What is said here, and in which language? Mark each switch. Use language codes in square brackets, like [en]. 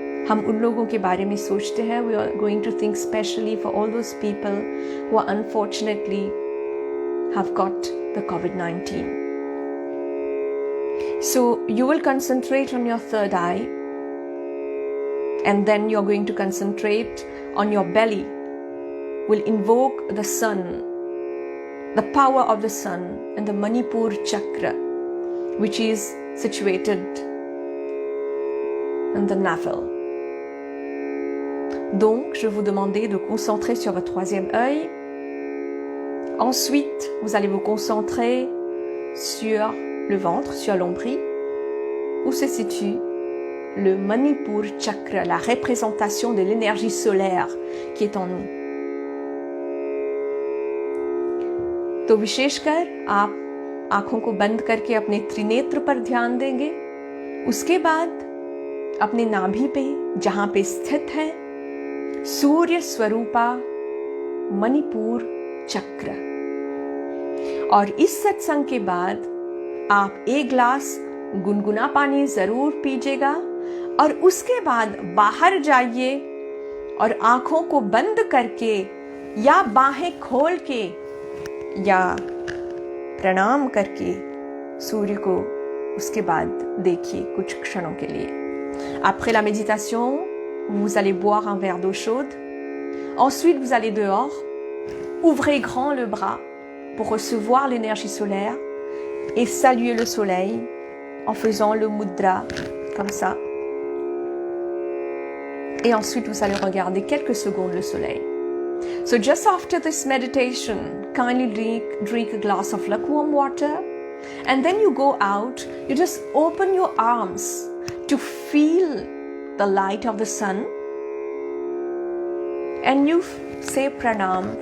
[hi] हम उन लोगों के बारे में सोचते हैं. [en] We are going to think specially for all those people who are unfortunately have got the COVID-19. So you will concentrate on your third eye, and then you're going to concentrate on your belly. Will invoke the sun, the power of the sun, and the Manipur chakra, which is situated in the navel. [fr] Donc, je vais vous demander de concentrer sur votre troisième œil. Ensuite, vous allez vous concentrer sur le ventre, sur l'ombris, où se situe le Manipur chakra, la représentation de l'énergie solaire qui est en nous. [hi] तो विशेषकर आप आंखों को बंद करके अपने त्रिनेत्र पर ध्यान देंगे. उसके बाद अपने नाभि पे, जहां पे स्थित है सूर्य स्वरूपा मणिपुर चक्र, और इस सत्संग के बाद आप एक ग्लास गुनगुना पानी जरूर पीजिएगा, और उसके बाद बाहर जाइए और आंखों को बंद करके या बाहें खोल के या प्रणाम करके सूर्य को उसके बाद देखिए कुछ क्षणों के लिए. [fr] Après la méditation, vous allez boire un verre d'eau chaude. Ensuite, vous allez dehors. Ouvrez grand le bras pour recevoir l'énergie solaire et saluer le soleil en faisant le mudra comme ça. Et ensuite, vous allez regarder quelques secondes le soleil. [en] So just after this meditation, kindly drink a glass of lukewarm water, and then you go out. You just open your arms to feel the light of the sun, and you say pranam.